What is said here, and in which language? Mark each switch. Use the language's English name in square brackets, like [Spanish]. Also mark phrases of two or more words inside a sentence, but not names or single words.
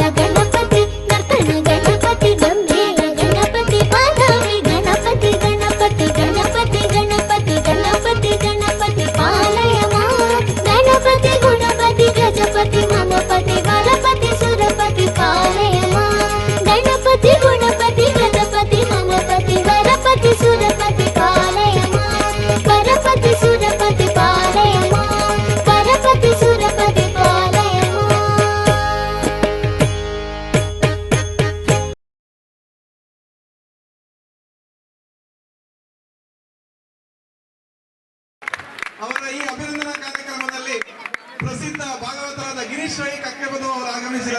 [Sanskrit] ಗಣಪತಿ ನರ್ತನ ಗಣಪತಿ ಗಂಭೀರ ಗಣಪತಿ ವಾತಾಪಿ ಗಣಪತಿ ಗಣಪತಿ ಗಣಪತಿ ಗಣಪತಿ ಗಣಪತಿ ಗಣಪತಿ ಪಾಲಯಮ ಗಣಪತಿ ಗುಣಪತಿ ಗಜಪತಿ ಮಮಪತಿ ವರಪತಿ ಸುರಪತಿ ಪಾಲಯಮ ಗಣಪತಿ ಗುಣಪತಿ ಗಜಪತಿ ಮಮಪತಿ ವರಪತಿ ಸುರಪತಿ ಪಾಲಯಮ ವರಪತಿ ಸುರಪತಿ ಪಾಲಯಮ ವರಪತಿ ಸುರಪತಿ ಪಾಲಯಮ [Kannada] ಅವರ ಈ ಅಭಿನಂದನಾ ಕಾರ್ಯಕ್ರಮದಲ್ಲಿ ಪ್ರಸಿದ್ಧ ಭಾಗವತರಾದ ಗಿರೀಶ್ ರೈ ಕಕ್ಕೆಬದು ಅವರು ಆಗಮಿಸಿದ್ದಾರೆ.